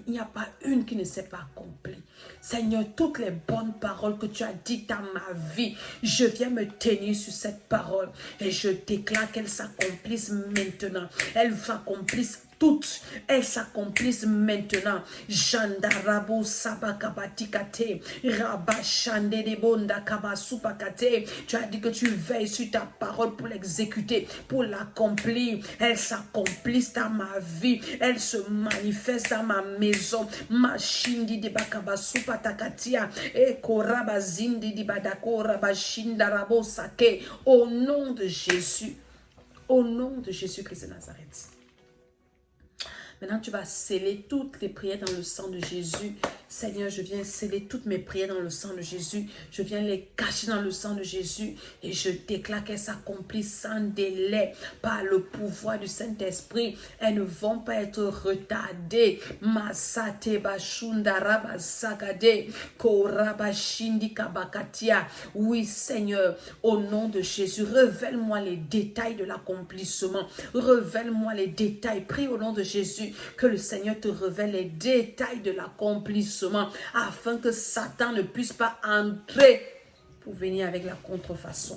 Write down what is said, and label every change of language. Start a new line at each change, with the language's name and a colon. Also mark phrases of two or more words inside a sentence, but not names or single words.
French: Il n'y a pas une qui ne s'est pas accomplie. Seigneur, toutes les bonnes paroles que tu as dites dans ma vie, je viens me tenir sur cette parole et je déclare qu'elles s'accomplissent maintenant. Elles s'accomplissent toutes, elles s'accomplissent maintenant. Jandarabo sabakabatikate, rabashande de bonda kabasupakate. Tu as dit que tu veilles sur ta parole pour l'exécuter, pour l'accomplir. Elles s'accomplissent dans ma vie, elles se manifestent dans ma maison. Machindi de bakabasupatakatia, e korabazindi di badako rabashindarabo sake. Au nom de Jésus, au nom de Jésus-Christ de Nazareth. Maintenant, tu vas sceller toutes les prières dans le sang de Jésus. Seigneur, je viens sceller toutes mes prières dans le sang de Jésus. Je viens les cacher dans le sang de Jésus. Et je déclare qu'elles s'accomplissent sans délai par le pouvoir du Saint-Esprit. Elles ne vont pas être retardées. Masate bashundara basagade, korabashindi kabakatia. Oui, Seigneur, au nom de Jésus, révèle-moi les détails de l'accomplissement. Révèle-moi les détails. Prie au nom de Jésus que le Seigneur te révèle les détails de l'accomplissement afin que Satan ne puisse pas entrer pour venir avec la contrefaçon.